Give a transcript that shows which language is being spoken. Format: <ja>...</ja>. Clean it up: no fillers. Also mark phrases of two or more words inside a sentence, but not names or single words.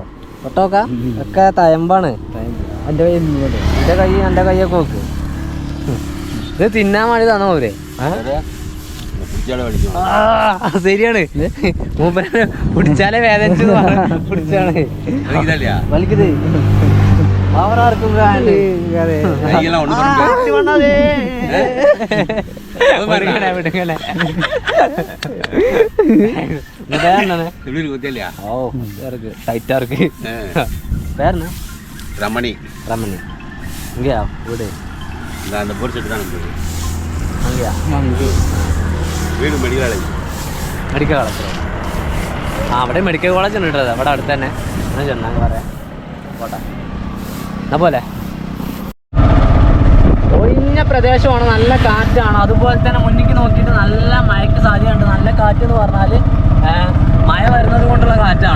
<ml>ഒട്ടോക്ക ഒക്കെ തയമ്പാണ്. എൻ്റെ കൈയൊക്കെ നോക്ക്. ഇത് തിന്നാൻ വേണ്ടി തന്നോ അവര്? ശരിയാണ്. മൂപ്പരെ പിടിച്ചാലേ വേദനിച്ചു പിടിച്ചാണ് വലിക്കത്. അവരാർക്കും</ml> <ta>ரமணி ரமணி இங்கேயா வீடு? அந்த போர் செட்டு தான் இருக்குது. அங்கேயா?</ta> <ml>വീട് മെഡിക്കൽ കോളേജ്. മെഡിക്കൽ കോളേജ്. അവിടെ മെഡിക്കൽ കോളേജ് ഉണ്ട് കേട്ടോ, അവിടെ അടുത്ത് തന്നെ. എന്നാ ചെന്നാ പറയാം പോട്ടെ. എന്നാ പോലെ ഒഴിഞ്ഞ പ്രദേശമാണ്, നല്ല കാറ്റാണ്. അതുപോലെ തന്നെ മുന്നിക്ക് നോക്കിയിട്ട് നല്ല മഴയ്ക്ക് സാധ്യതയുണ്ട്. നല്ല കാറ്റ് എന്ന് പറഞ്ഞാൽ മഴ വരുന്നത് കൊണ്ടുള്ള കാറ്റാണ്.</ml>